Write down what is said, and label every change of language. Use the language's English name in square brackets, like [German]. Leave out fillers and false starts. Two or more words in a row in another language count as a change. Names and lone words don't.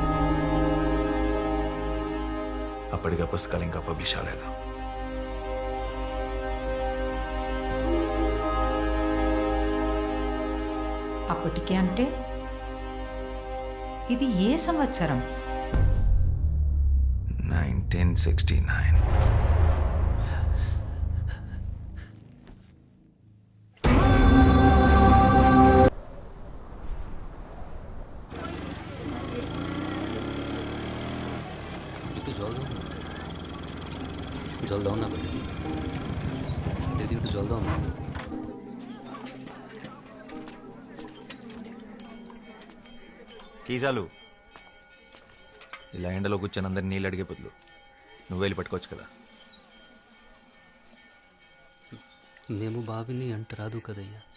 [Telugu] అప్పటిగా పుస్తకాలు ఇంకా పబ్లిష్ అవ్వలేదు. అప్పటికే అంటే ఇది ఏ సంవత్సరం? 1969. [Bangla] একটু জল দাও না, জল দাও না দিদি, একটু জল দাও না। [Telugu] కీజాలు ఇలా ఎండలో కూర్చొని అందరు నీళ్ళు అడిగే బదులు నువ్వు వెళ్ళి పట్టుకోవచ్చు కదా. మేము బావిని అంట రాదు కదయ్యా